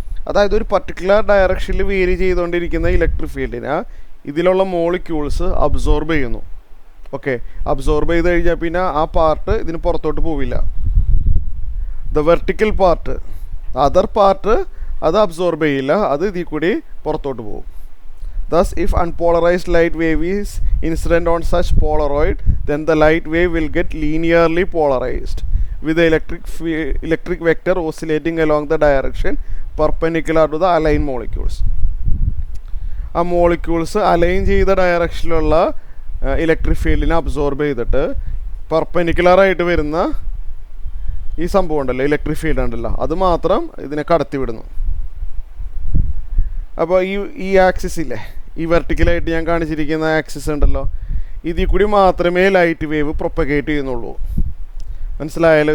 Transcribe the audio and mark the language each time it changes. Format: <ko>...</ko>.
<ml>അതായത് ഒരു പർട്ടിക്കുലർ ഡയറക്ഷനിൽ വേരി ചെയ്തുകൊണ്ടിരിക്കുന്ന ഇലക്ട്രിക് ഫീൽഡിനെ ഇതിലുള്ള മോളിക്യൂൾസ് അബ്സോർബ് ചെയ്യുന്നു. ഓക്കെ, അബ്സോർബ് ചെയ്ത് കഴിഞ്ഞാൽ പിന്നെ ആ പാർട്ട് ഇതിന് പുറത്തോട്ട് പോവില്ല. The vertical part, other part അത് അബ്സോർബ് ചെയ്യില്ല, അത് ഇതിൽ കൂടി പുറത്തോട്ട് പോകും.</ml> <en>Thus, if unpolarized light wave is incident on such Polaroid, then the light wave will get linearly polarized with the electric vector oscillating along the direction perpendicular to the aligned molecules.</en> <ml>ആ molecules align ചെയ്ത ഡയറക്ഷനിലുള്ള electric ഫീൽഡിനെ absorb ചെയ്തിട്ട് പെർപെൻഡിക്കുലറായിട്ട് വരുന്ന ഈ സംഭവം ഉണ്ടല്ലോ, electric field ഉണ്ടല്ലോ, അത് മാത്രം ഇതിനെ കടത്തി വിടുന്നു. അപ്പോൾ ഈ ആക്സിസില്ലേ, ഈ വെർട്ടിക്കലായിട്ട് ഞാൻ കാണിച്ചിരിക്കുന്ന ആക്സിസ് ഉണ്ടല്ലോ, ഇതിൽ കൂടി മാത്രമേ ലൈറ്റ് വേവ് പ്രൊപ്പഗേറ്റ് ചെയ്യുന്നുള്ളൂ. മനസ്സിലായാലോ?</ml>